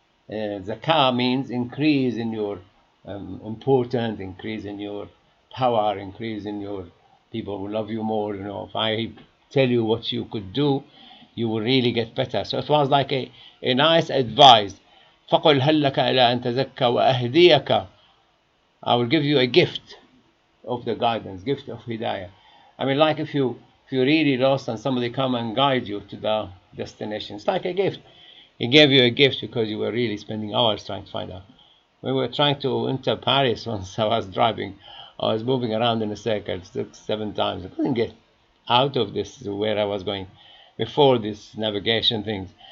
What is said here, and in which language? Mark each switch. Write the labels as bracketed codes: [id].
[en] Zakah means increase in your importance, increase in your power, increase in your people who love you more. If I tell you what you could do, you will really get better. So it was like a nice advice [ar] فقل هل لك إلى أن تزكى وأهديك. [en] I will give you a gift of the guidance, gift of hidayah. I mean, like if you're really lost and somebody come and guide you to the destination, it's like a gift. He gave you a gift because you were really spending hours trying to find out. We were trying to enter Paris once. I was driving. I was moving around in a circle 6-7 times. I couldn't get out of this where I was going before this navigation things.